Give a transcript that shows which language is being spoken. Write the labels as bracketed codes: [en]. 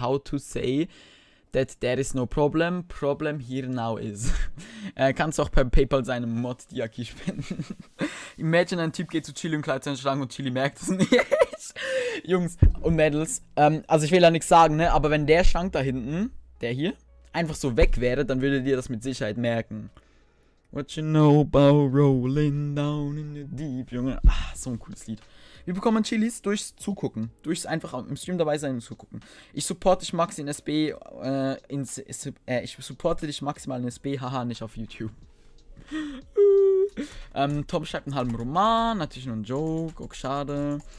[en] How to say that there is no problem. Problem here now is. [de] Kannst auch per PayPal seine Mod Diaki spenden. Imagine, ein Typ geht zu Chili und kleidet seinen Schrank und Chili merkt es nicht. Jungs und Mädels, also ich will ja nichts sagen, ne, aber wenn der Schrank da hinten, der hier, einfach so weg wäre, dann würdet ihr das mit Sicherheit merken. [en] What you know about rolling down in the deep, Junge. [de] So ein cooles Lied. Wir bekommen Chilis durchs Zugucken. Durchs einfach im Stream dabei sein und zugucken. Ich supporte dich max in SB, ich supporte dich maximal in SB, haha, nicht auf YouTube. Tom schreibt einen halben Roman, natürlich nur ein Joke, okay, schade.